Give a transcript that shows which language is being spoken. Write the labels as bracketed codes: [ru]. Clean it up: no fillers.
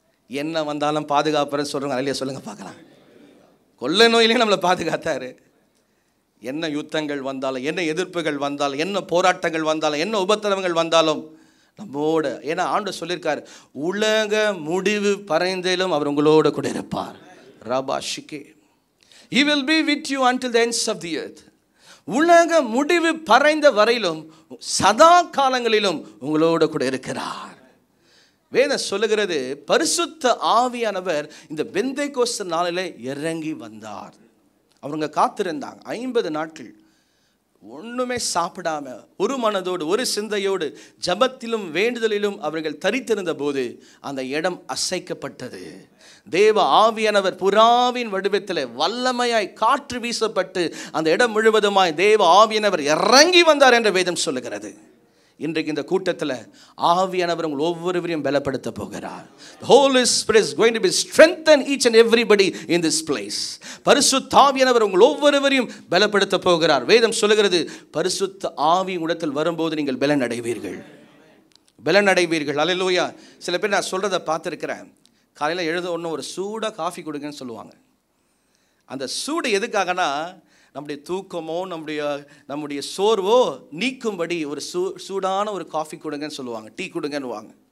[ta] என்ன வந்தாலும் பாதுகாப்புன்னு சொல்கிறவங்க அல்லையா சொல்லுங்க பார்க்கலாம். கொள்ளை நோயிலையும் நம்மளை பாதுகாத்தார். என்ன யுத்தங்கள் வந்தாலும், என்ன எதிர்ப்புகள் வந்தாலும், என்ன போராட்டங்கள் வந்தாலும், என்ன உபத்திரவங்கள் வந்தாலும் நம்மோட. ஏன்னா ஆண்டவர் சொல்லியிருக்கார், உலக முடிவு பறைந்திலும் அவர் உங்களோட கூட இருப்பார். ரபாஷிகே, [en] He will be with you until the ends of the earth. [ta] உலக முடிவு பறைந்த வரையிலும் சதா காலங்களிலும் உங்களோட கூட இருக்கிறார். வேதம் சொல்லுகிறது, பரிசுத்த ஆவியானவர் இந்த பெந்தேகோஸ்து நாளிலே இறங்கி வந்தார். அவங்க காத்திருந்தாங்க 50 நாட்கள். ஒன்றுமே சாப்பிடாம ஒரு மனதோடு ஒரு சிந்தையோடு ஜபத்திலும் வேண்டுதலிலும் அவர்கள் தரித்திருந்த போது அந்த இடம் அசைக்கப்பட்டது. தேவ ஆவியானவர் புறாவின் வடிவத்தில் வல்லமையாய் காற்று வீசப்பட்டு அந்த இடம் முழுவதுமாய் தேவ ஆவியானவர் இறங்கி வந்தார் என்று வேதம் சொல்லுகிறது. இன்றைக்கு இந்த கூட்டத்தில் ஆவியானவர் உங்கள் ஒவ்வொருவரையும் பலப்படுத்த போகிறார். [en] The Holy Spirit is going to be strengthen each and everybody in this place. [ta] பரிசுத்த ஆவியானவர் உங்கள் ஒவ்வொருவரையும் பலப்படுத்த போகிறார். வேதம் சொல்லுகிறது, பரிசுத்த ஆவி உடத்தில் வரும்போது நீங்கள் பலன் அடைவீர்கள், பலன் அடைவீர்கள். அல்லேலூயா. சில பேர் நான் சொல்கிறத பார்த்துருக்கிறேன், காலையில் எழுத ஒன்று ஒரு சூடாக காஃபி கொடுங்கன்னு சொல்லுவாங்க. அந்த சூடு எதுக்காகனா நம்முடைய தூக்கமோ நம்முடைய சோர்வோ நீக்கும்படி ஒரு சூடான ஒரு காஃபி கொடுங்கன்னு சொல்லுவாங்க, டீ கொடுங்கன்னுவாங்க.